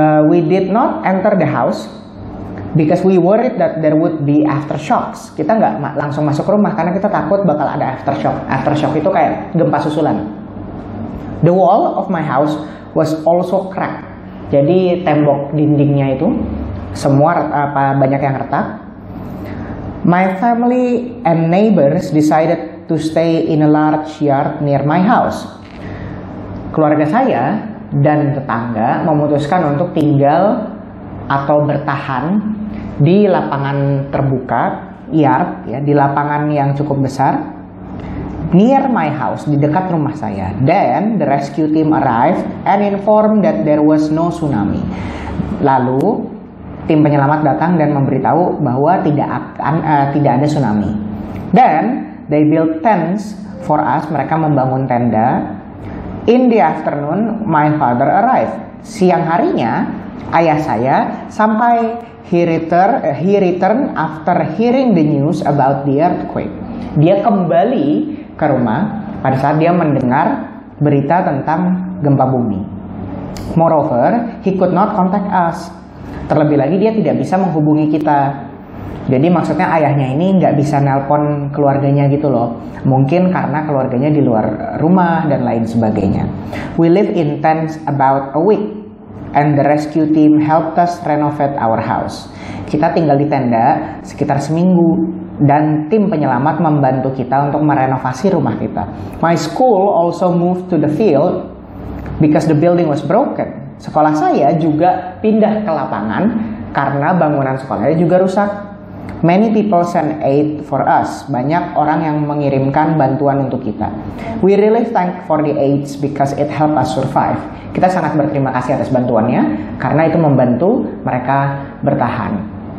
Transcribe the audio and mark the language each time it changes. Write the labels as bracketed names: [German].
[English] We did not enter the house because we worried that there would be aftershocks. [Indonesian] Kita nggak langsung masuk rumah karena kita takut bakal ada aftershock. Aftershock itu kayak gempa susulan. [English] The wall of my house was also cracked. [Indonesian] Jadi tembok dindingnya itu semua banyak yang retak. [English] My family and neighbors decided to stay in a large yard near my house. [Indonesian] Keluarga saya dan tetangga memutuskan untuk tinggal atau bertahan di lapangan terbuka, yard, ya, di lapangan yang cukup besar, [English] near my house, [Indonesian] di dekat rumah saya. [English] Then the rescue team arrived and informed that there was no tsunami. [Indonesian] Lalu tim penyelamat datang dan memberitahu bahwa tidak ada tsunami. [English] Then they built tents for us. [Indonesian] Mereka membangun tenda. [English] In the afternoon, my father arrived. [Indonesian] Siang harinya, ayah saya sampai. [English] He returned after hearing the news about the earthquake. [Indonesian] Dia kembali ke rumah pada saat dia mendengar berita tentang gempa bumi. [English] Moreover, he could not contact us. [Indonesian] Terlebih lagi dia tidak bisa menghubungi kita. Jadi maksudnya ayahnya ini nggak bisa nelpon keluarganya gitu loh. Mungkin karena keluarganya di luar rumah dan lain sebagainya. [English] We live in tents about a week and the rescue team helped us renovate our house. [Indonesian] Kita tinggal di tenda sekitar seminggu dan tim penyelamat membantu kita untuk merenovasi rumah kita. [English] My school also moved to the field because the building was broken. [Indonesian] Sekolah saya juga pindah ke lapangan karena bangunan sekolahnya juga rusak. [English] Many people send aid for us. [Indonesian] Banyak orang yang mengirimkan bantuan untuk kita. [English] We really thank for the aids because it help us survive. [Indonesian] Kita sangat berterima kasih atas bantuannya karena itu membantu mereka bertahan.